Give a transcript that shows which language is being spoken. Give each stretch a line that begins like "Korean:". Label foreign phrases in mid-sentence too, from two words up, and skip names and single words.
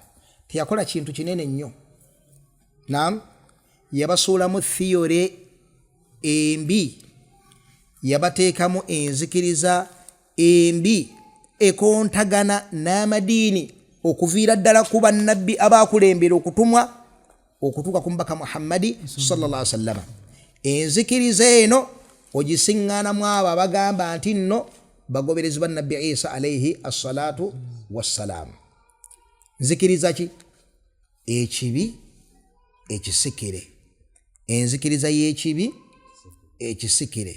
Ganda: Teyakola kintu kinene nnyo yabasuulamu theory embi yabateekamu enzikiriza embi ekontagana n'amadiini okuviira ddala ku bannabbi abaakulembera okutumwa okutuuka ku mubaka Muhammadi
Arabic: صلى الله عليه وسلم.
Ganda: Enzikiriza eno ogisiŋŋaanamu abo abagamba nti nno bagoberezi ba nabbi Isa
Arabic: عليه الصلاة والسلام.
Ganda: Nzikiriza ki? Ekibi ekisikire. Enzikiriza y'ekibi ekisikire.